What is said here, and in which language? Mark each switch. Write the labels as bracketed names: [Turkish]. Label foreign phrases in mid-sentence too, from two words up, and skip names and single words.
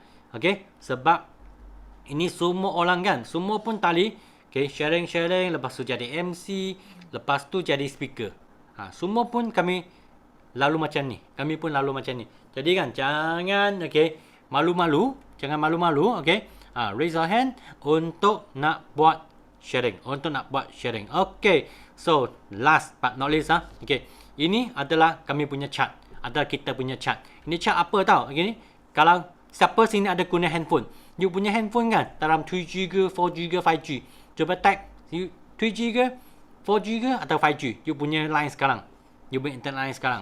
[Malay] Okay, sebab ini semua orang kan, semua pun tali, okay, sharing, lepas tu jadi MC, lepas tu jadi speaker. Semua pun kami lalu macam ni. Jadi kan, jangan, okay, malu-malu, okay. [English] Raise your hand [Malay] untuk nak buat sharing. [English] Okay, so last but not least, [Malay] okay, ini adalah kami punya chart. Ini chart apa tau? Okay, kalau siapa sini ada guna handphone, you punya handphone kan dalam 3G ke, 4G ke, 5G. Cuba type 3G ke, 4G ke atau 5G. You punya line sekarang. You punya [English] internet line [Malay] sekarang.